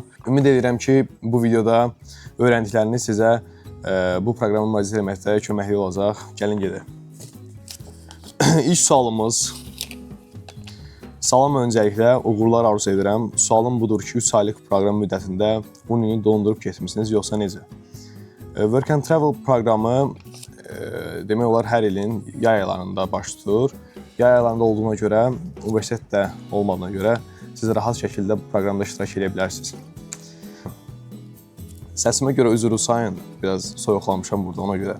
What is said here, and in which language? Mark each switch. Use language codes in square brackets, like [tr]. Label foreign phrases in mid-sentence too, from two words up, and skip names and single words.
[az] Ümid edirəm ki, bu videoda öyrəndikləriniz sizə bu proqramı müalicə etməkdə köməkli olacaq. Gəlin gedək. İlk sualımız. Salam, öncəliklə uğurlar arzu edirəm. Sualım budur ki, 3 aylıq proqram müddətində Unini dondurub getmisiniz, yoxsa necə? Work and Travel proqramı demək olar hər ilin yay aylarında baş tutur. Yay aylarında olduğuna görə, universitetdə olmadığına görə siz rahat şəkildə bu proqramda iştirak edə bilərsiniz. Səsimə görə üzr sayın, biraz soyuqlamışam burada ona görə.